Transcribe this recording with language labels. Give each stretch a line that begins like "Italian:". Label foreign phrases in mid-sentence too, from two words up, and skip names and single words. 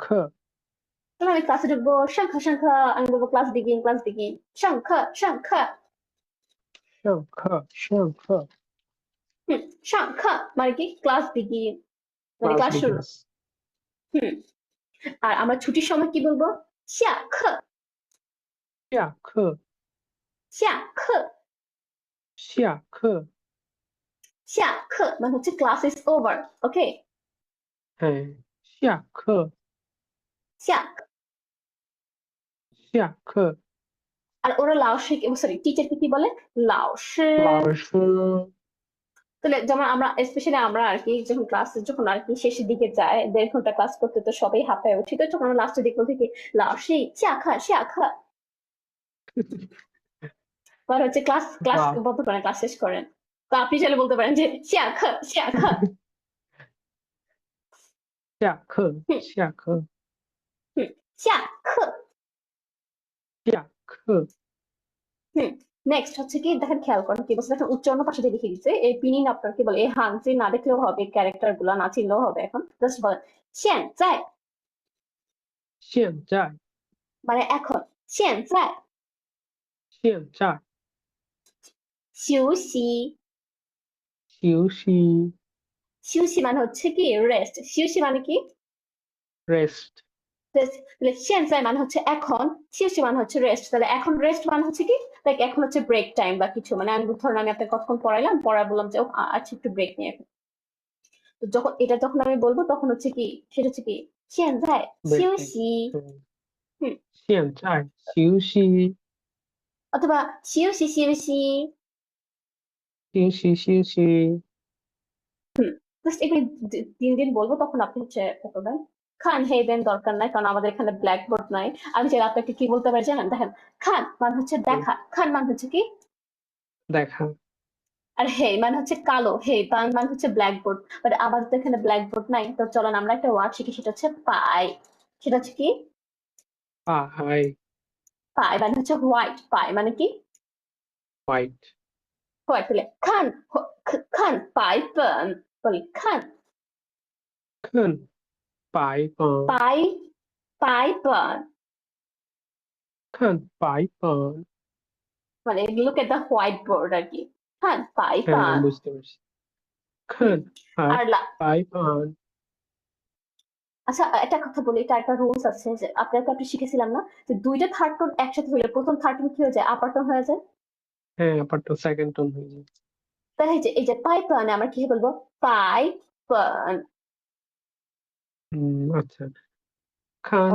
Bangla: তাহলে আমি ক্লাসে ঢুকবো শঙ্খ শঙ্খ আমি বলবো
English: class begin
Bangla: শঙ্খ শঙ্খ
Chinese: 上课上课
Bangla: হুম শঙ্খ মানে কি
English: class begin
Bangla: মানে ক্লাস ক্লাস শুরু
English: বিগিনস
Bangla: হুম আর আমরা ছুটির সময় কি বলবো 下课
Chinese: 下课下课下课
Bangla: 下课 মানে হচ্ছে
English: class is over okay
Chinese: 哎下课下课下课
Bangla: আর ওরা লাওসে সরি টিচারকে কি বলে লাওসে
Chinese: 老师
Bangla: তাহলে যেমন আমরা স্পেশালি আমরা আর কি যখন ক্লাস যখন আর কি শেষের দিকে যায় 1.5 ঘন্টা ক্লাস করতে তো সবাই হাঁপায় উঠি তো যখন আমরা লাস্টের দিকে বলতে কি লাওসে 下课 মানে হচ্ছে ক্লাস ক্লাস
Chinese: 哇
Bangla: বন্ধ করেন ক্লাস শেষ করেন তো আপনি চাইলে বলতে পারেন যে 下课
Chinese: 下课， হুম 下课， হুম 下课下课，
Bangla: হুম নেক্সট হচ্ছে কি দেখেন খেয়াল করেন কি বলছে দেখেন উচ্চারণ পাশে দিয়ে লিখে দিচ্ছে এই পিনিন আপনার কি বলে এই হাংজি না দেখলেও হবে ক্যারেক্টার গুলা না চিনলেও হবে এখন জাস্ট বলেন 现在
Chinese: 现在，
Bangla: মানে এখন 现在
Chinese: 现在，休息休息
Bangla: 休息 মানে হচ্ছে কি রেস্ট 休息 মানে কি
English: ，rest，
Bangla: তাহলে 现在 মানে হচ্ছে এখন 休息 মানে হচ্ছে রেস্ট তাহলে এখন রেস্ট মানে হচ্ছে কি লাইক এখন হচ্ছে
English: break time
Bangla: বা কিছু মানে আমি ধরুন আমি আপনাকে কতক্ষণ পড়াইলাম পড়া বললাম যে আচ্ছা একটু ব্রেক নিয়ে এখন তো যখন আমি বলবো তখন হচ্ছে কি সেটা হচ্ছে কি 现在
English: break
Chinese: 休
English: time，
Chinese: 息嗯， হুম 现在休息， অথবা 休息休息休息休息，
Bangla: জাস্ট এগুলি দিন দিন বলবো তখন আপনি হচ্ছে করবেন খান হেবেন দরকার নাই কারণ আমাদের এখানে
English: black board
Bangla: নাই আমি চাইলে আপনাকে কি বলতে পারি জানেন দেখেন খান মানে হচ্ছে হুম, দেখা খান মানে হচ্ছে কি দেখা, আর হে মানে হচ্ছে কালো হে মানে হচ্ছে
English: black board
Bangla: বাট আমাদের তো এখানে
English: black board
Bangla: নাই তো চলেন আমরা একটা ওয়ার্ড শিখি সেটা হচ্ছে পাই সেটা হচ্ছে কি
Chinese: 白
Bangla: পাই মানে হচ্ছে হোয়াইট পাই মানে কি
English: white，
Bangla: হোয়াইট তাহলে
Chinese: 看看白板
Bangla: বলি খান
Chinese: 看白板，白白板看白板，
Bangla: মানে
English: look at the white board
Bangla: আর কি
Chinese: 看白
Bangla: হ্যাঁ পেন বুঝতে পারছি, হুম
Chinese: 看白
Bangla: আর
Chinese: 白板，
Bangla: আচ্ছা একটা কথা বলি এটা একটা রুলস আছে যে আপনাকে আপনি শিখেছিলাম না যে দুইটা
English: third tone
Bangla: একসাথে হইলে প্রথম
English: third tone
Bangla: কি হয়ে যায়
English: upper tone
Bangla: হয়ে যায় হ্যাঁ আবার তো
English: second tone
Bangla: হয়ে যায়, তাহলে এই যে
Chinese: 白板
Bangla: আমরা কি বলবো
Chinese: 白板
Bangla: আচ্ছা, 看